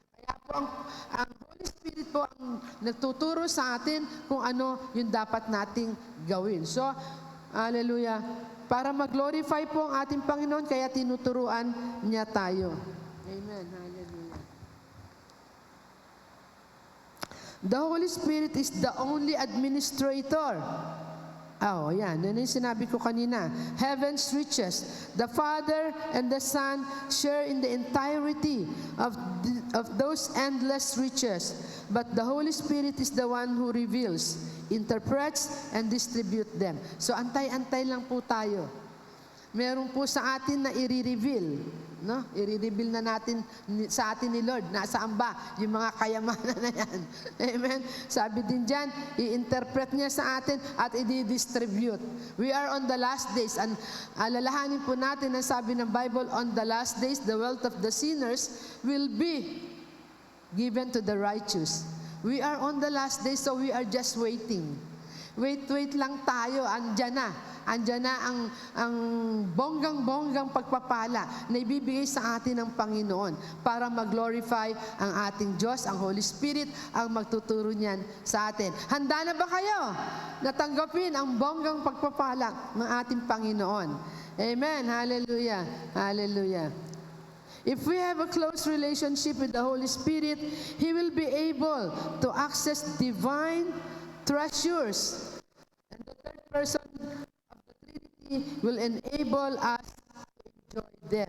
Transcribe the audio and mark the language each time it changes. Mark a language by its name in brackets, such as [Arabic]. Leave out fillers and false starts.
[Filipino] Kaya po ang Holy Spirit po ang nagtuturo sa atin kung ano yung dapat nating gawin. So, hallelujah. Para mag-glorify po ang ating Panginoon, kaya tinuturuan niya tayo. Amen. Hallelujah. [English] The Holy Spirit is the only administrator. Yan. [Filipino] Yan yung sinabi ko kanina. [English] Heaven's riches. The Father and the Son share in the entirety of those endless riches. But the Holy Spirit is the one who reveals, interprets, and distribute them. [Filipino] So antay-antay lang po tayo. Meron po sa atin na i-reveal, no? I-reveal na natin sa atin ni Lord. Nasaan ba yung mga kayamanan na yan? Amen? Sabi din dyan, i-interpret niya sa atin at i-distribute. [English] We are on the last days. And [Filipino] alalahanin po natin ang sabi ng Bible, [English] on the last days, the wealth of the sinners will be given to the righteous. We are on the last days, so we are just waiting. [Filipino] Wait lang tayo, andyan na. Andyan na ang bonggang-bonggang pagpapala na ibibigay sa atin ng Panginoon para mag-glorify ang ating Diyos, ang Holy Spirit, ang magtuturo niyan sa atin. Handa na ba kayo natanggapin ang bonggang pagpapala ng ating Panginoon? Amen. Hallelujah. Hallelujah. [English] If we have a close relationship with the Holy Spirit, He will be able to access divine treasures. And the third person of the Trinity will enable us to enjoy them.